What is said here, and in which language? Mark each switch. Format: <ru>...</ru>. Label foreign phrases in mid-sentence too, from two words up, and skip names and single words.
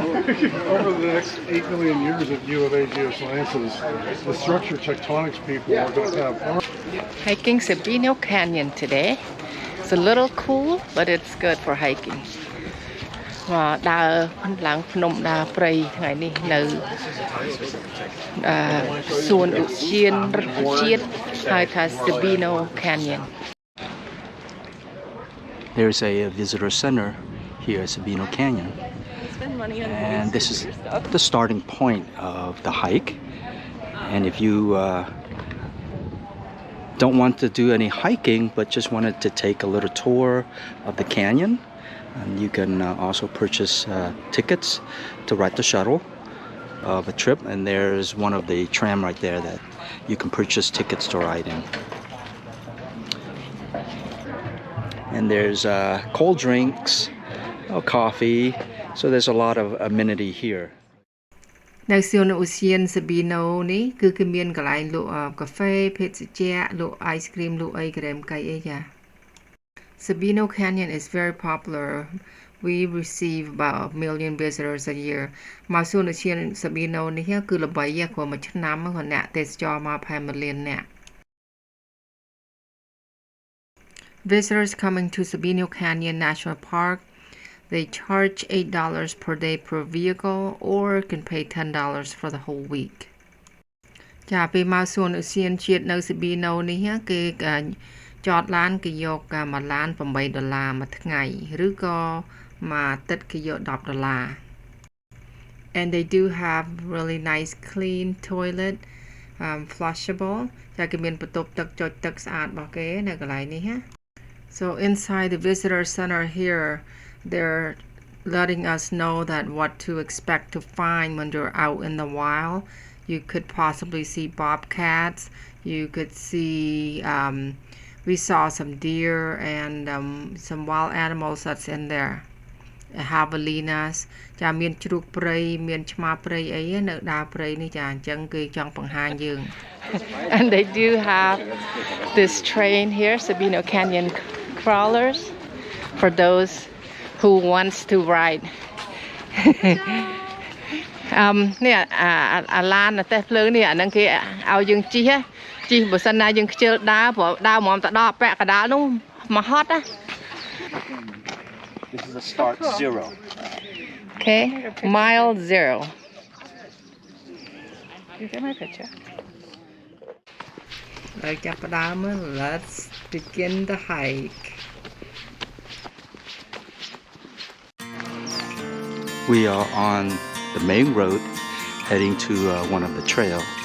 <en>Over the next 8 million years at U of A Geosciences, the structure tectonics people are going to have... Hiking Sabino Canyon today. It's a little cool, but it's good for hiking.</en> <km>ដើរឡើងភ្នំដើរព្រៃថ្ងៃនេះនៅសួនឧទ្យានជាតិហៅថា Sabino Canyon.</km> <en>There's a visitor center here at Sabino Canyon. And this is the starting point of the hike. And if you don't want to do any hiking but just wanted to take a little tour of the canyon, you can also purchase tickets to ride the shuttle of a trip, and there's one of the tram right there that you can purchase tickets to ride in. And there's cold drinks, coffee, so there's a lot of amenity here.</en> <km>នៅសួនឧទ្យាន Sabino នេះគឺគេមានកន្លែងលក់កាហ្វេភេសជ្ជៈលក់</km> <en>ice cream</en> <km>លក់អីក្រែមកៃអីចា</km> <en>Sabino Canyon is very popular. We receive about 1 million visitors a year.</en> <km>មកសួនឧទ្យាន Sabino នេះគឺល្បីគ្រាន់មួយឆ្នាំគាត់អ្នកទេសចរមកប្រហែល 1 លាននាក់</km> <en>Visitors coming to Sabino Canyon National Park, they charge $8 per day per vehicle, or can pay $10 for the whole week.</en> <km>ចាពេលមកសួនឧទ្យានជាតិនៅ Sabino នេះគេចតឡានគេយកមួយឡាន$8មួយថ្ងៃឬក៏មួយអាទិត្យគេយក$10</km> <en>And they do have really nice clean toilet, flushable.</en> <km>ចាគេមានបន្ទប់ទឹកចុចទឹកស្អាតរបស់គេនៅកន្លែងនេះ</km> <en>So inside the visitor center here, they're letting us know that what to expect to find when you're out in the wild. You could possibly see bobcats. You could see, we saw some deer and some wild animals that's in there. Javelinas.</en> <km>ចាមានជ្រូកព្រៃមានឆ្មាព្រៃអីនៅដើរព្រៃនេះចាអញ្ចឹងគេចង់បង្ហាញយើង</km> <en>And they do have this train here, Sabino Canyon crawlers, for those who wants to ride.</en> <km>នេះអាឡានតែភ្លើងនេះអាហ្នឹងគេឲ្យយើងជិះជិះបើសិនណាយើងខ្ជិលដើរព្រោះដើរហ្មងទៅដល់ពាក់កណ្ដាលនោះមកហត់ណា</km> <en>This is a start zero. Okay, mile 0. You get my picture. Let's begin the hike. We are on the main road heading to one of the trails.</en>